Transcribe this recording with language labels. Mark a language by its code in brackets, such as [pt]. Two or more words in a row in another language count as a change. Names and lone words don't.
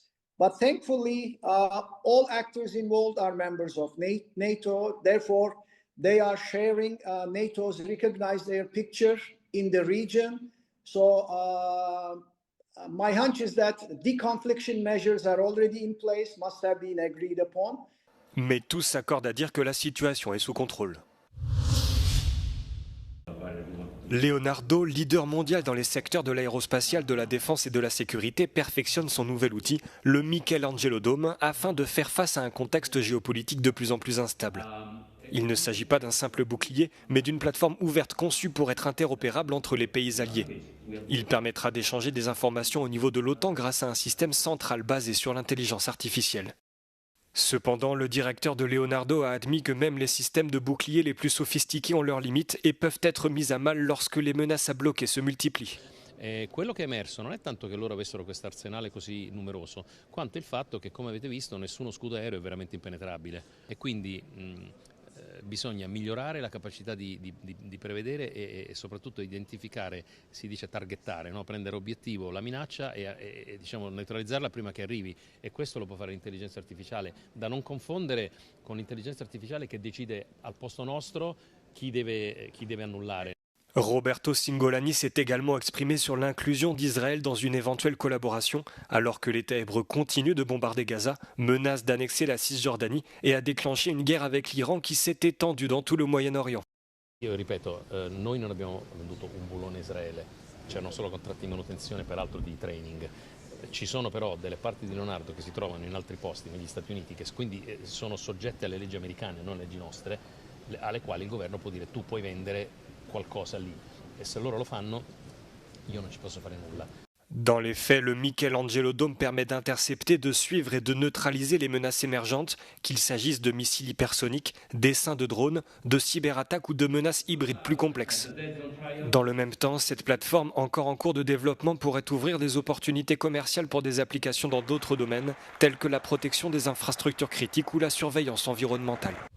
[en] But thankfully, all actors involved are members of NATO. Therefore, they are sharing NATO's recognized air picture in the region. So my hunch is that deconfliction measures are already in place, must have been agreed upon. [fr] Mais tous s'accordent à dire que la situation est sous contrôle. Leonardo, leader mondial dans les secteurs de l'aérospatiale, de la défense et de la sécurité, perfectionne son nouvel outil, le Michelangelo Dome, afin de faire face à un contexte géopolitique de plus en plus instable. Il ne s'agit pas d'un simple bouclier, mais d'une plateforme ouverte conçue pour être interopérable entre les pays alliés. Il permettra d'échanger des informations au niveau de l'OTAN grâce à un système central basé sur l'intelligence artificielle. Cependant, le directeur de Leonardo a admis que même les systèmes de boucliers les plus sophistiqués ont leurs limites et peuvent être mis à mal lorsque les menaces à bloquer se multiplient. [it] Quello che è emerso non è tanto che loro avessero questo arsenale così numeroso, quanto il fatto che, come avete visto, nessuno scudo aereo è veramente impenetrabile e quindi bisogna migliorare la capacità di prevedere e soprattutto identificare, si dice targettare, no? Prendere obiettivo la minaccia e diciamo neutralizzarla prima che arrivi, e questo lo può fare l'intelligenza artificiale, da non confondere con l'intelligenza artificiale che decide al posto nostro chi deve annullare. [fr] Roberto Cingolani s'est également exprimé sur l'inclusion d'Israël dans une éventuelle collaboration, alors que l'État hébreu continue de bombarder Gaza, menace d'annexer la Cisjordanie et a déclenché une guerre avec l'Iran qui s'est étendue dans tout le Moyen-Orient. [it] Io ripeto, noi non abbiamo venduto un bullone a Israele, c'erano solo contratti di manutenzione, peraltro di training. Ci sono però delle parti di Leonardo che si trovano in altri posti, negli Stati Uniti, che quindi sono soggette alle leggi americane, non leggi nostre, alle quali il governo può dire tu puoi vendere qualcosa lì, e se loro lo fanno io non ci posso fare nulla. [fr] Dans les faits, le Michelangelo Dome permet d'intercepter, de suivre et de neutraliser les menaces émergentes, qu'il s'agisse de missiles hypersoniques, d'essaims de drones, de cyberattaques ou de menaces hybrides plus complexes. Dans le même temps, cette plateforme, encore en cours de développement, pourrait ouvrir des opportunités commerciales pour des applications dans d'autres domaines, tels que la protection des infrastructures critiques ou la surveillance environnementale.